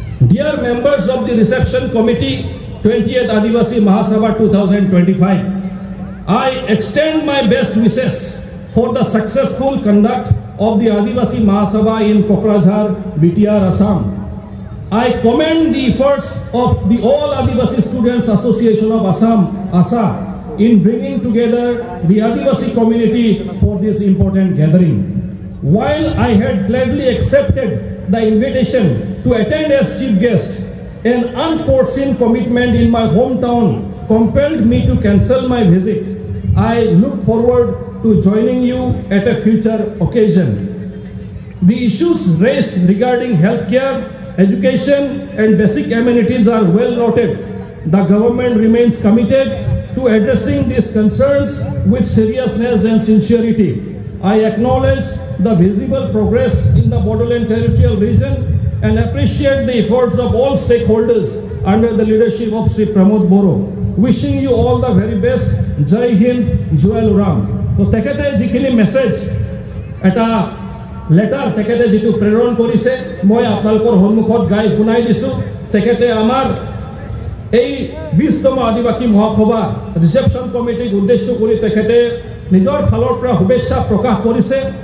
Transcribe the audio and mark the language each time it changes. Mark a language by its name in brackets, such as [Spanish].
[English] Dear members of the reception committee 20th Adivasi Mahasabha 2025 I extend my best wishes for the successful conduct of the Adivasi Mahasabha in Kokrajhar, BTR, Assam. I commend the efforts of the All Adivasi Students Association of Assam, ASA, in bringing together the Adivasi community for this important gathering. While I had gladly accepted the invitation to attend as chief guest, an unforeseen commitment in my hometown compelled me to cancel my visit. I look forward to joining you at a future occasion. The issues raised regarding healthcare, education, and basic amenities are well noted. The government remains committed to addressing these concerns with seriousness and sincerity. I acknowledge the visible progress in the Bodoland Territorial Region and appreciate the efforts of all stakeholders under the leadership of Sri Pramod Boro. Wishing you all the very best. Jai Hind, Joel Ram. [Assamese] So তেখেতে যিখিনি message এটা letter তেখেতে যিটো প্ৰেৰণ কৰিছে মই আপোনালোকৰ সন্মুখত গাই শুনাই দিছোঁ তেখেতে আমাৰ এই 20তম আদিবাসী মহাসভা ৰিচেপশ্যন কমিটিক উদ্দেশ্য কৰি তেখেতে নিজৰ ফালৰ পৰা শুভেচ্ছা প্ৰকাশ কৰিছে